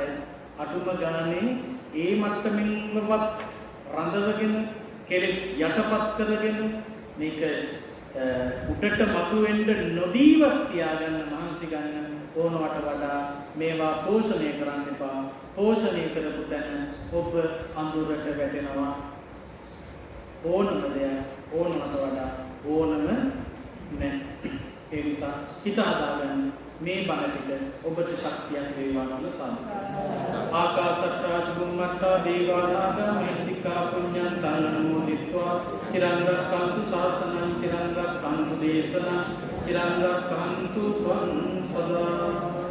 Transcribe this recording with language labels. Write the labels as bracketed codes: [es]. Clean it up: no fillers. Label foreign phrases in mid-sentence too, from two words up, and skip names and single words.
[si] අඩුම ගානේ ඒ මට්ටමින්වත් රඳවගෙන කෙලෙස් යටපත් කරගෙන මේක උඩට මතුවෙන්න නොදීවත් තියාගන්න මහන්සි ගන්න ඕනවට වඩා මේවා පෝෂණය කරන්න එපා. පෝෂණය කරපු තැන ඔබ අඳුරට වැටෙනවා. ඕනම දෙයක් ඕනවට වඩා ඕනම නැහැ. ඒ නිසා හිත හදාගන්න මේ බණ ටික ඔබට ශක්තියක් වේවා කියලා සාදුකාරයි. [pi] ආකාශත්තා චුම්මත්තා දේවානාගා මහිත්‍තිකා පුඤ්ඤං තන්නමෝදිත්වා චිරං රක්ඛන්තු ශාසනං චිරං රක්ඛන්තු දේශනං චිරං රක්ඛන්තු ත්වං සදා